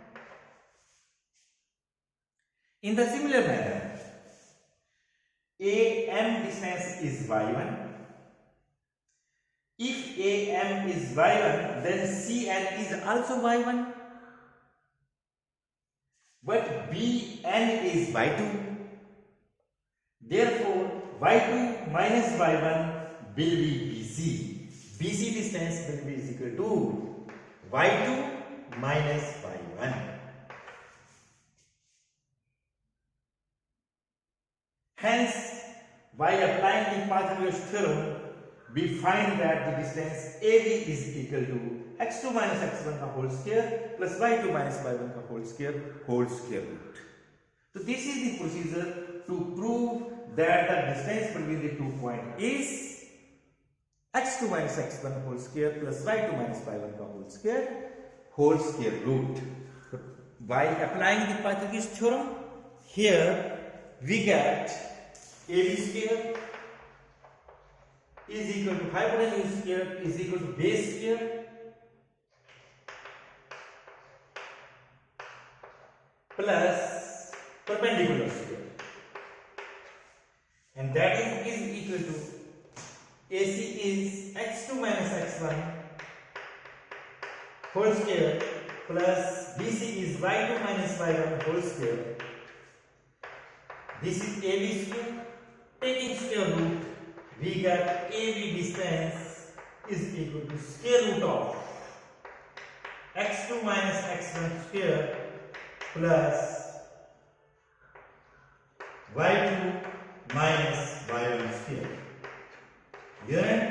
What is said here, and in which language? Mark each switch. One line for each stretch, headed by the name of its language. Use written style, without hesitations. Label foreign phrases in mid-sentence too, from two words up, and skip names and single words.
English: In the similar manner, AM distance is y1. If AM is y1, then CN is also y1. But BN is y2. Therefore, y2 minus y1 will be BC. BC distance will be equal to y2 minus y1. Hence, by applying the Pythagoras theorem, we find that the distance AB is equal to x2 minus x1 का whole square plus y2 minus y1 का whole square root. So this is the procedure to prove that the distance between the 2 points is x2 minus x1 whole square plus y2 minus y1 का whole square root. While applying the Pythagoras theorem, here we get ab square is equal to hypotenuse square is equal to base square plus perpendicular square, and that is equal to AC is x2 minus x1 whole square plus BC is y2 minus y1 whole square. This is AB square. Taking square root, we get AB distance is equal to square root of x2 minus x1 square plus y2 minus y1 square. Unit.